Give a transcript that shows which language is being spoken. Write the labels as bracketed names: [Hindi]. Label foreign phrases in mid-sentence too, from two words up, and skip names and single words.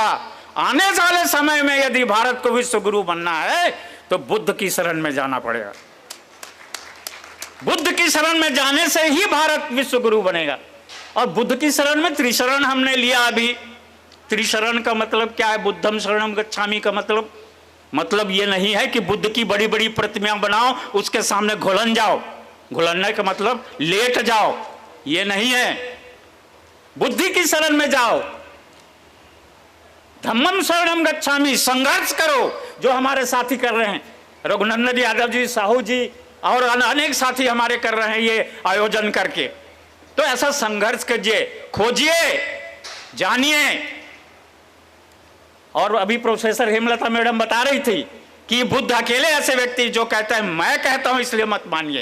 [Hindi] आने वाले समय में यदि भारत को विश्व गुरु बनना है तो बुद्ध की शरण में जाना पड़ेगा। बुद्ध की शरण में जाने से ही भारत विश्व गुरु बनेगा। और बुद्ध की शरण में त्रिशरण हमने लिया अभी। त्रिशरण का मतलब क्या है? [Pali] बुद्धम शरणम गच्छामि [Hindi] का मतलब मतलब ये नहीं है कि बुद्ध की बड़ी बड़ी प्रतिमाएं बनाओ, उसके सामने घुलन जाओ। घुलनने का मतलब लेट जाओ, ये नहीं है। बुद्धि की शरण में जाओ। [Pali] धम्मम शरणम गच्छामि, [Hindi] संघर्ष करो, जो हमारे साथी कर रहे हैं, रघुनंदन यादव जी, साहू जी और अनेक साथी हमारे कर रहे हैं ये आयोजन करके। तो ऐसा संघर्ष कीजिए, खोजिए, जानिए। और अभी प्रोफेसर हेमलता मैडम बता रही थी कि बुद्ध अकेले ऐसे व्यक्ति जो कहते हैं मैं कहता हूं इसलिए मत मानिए।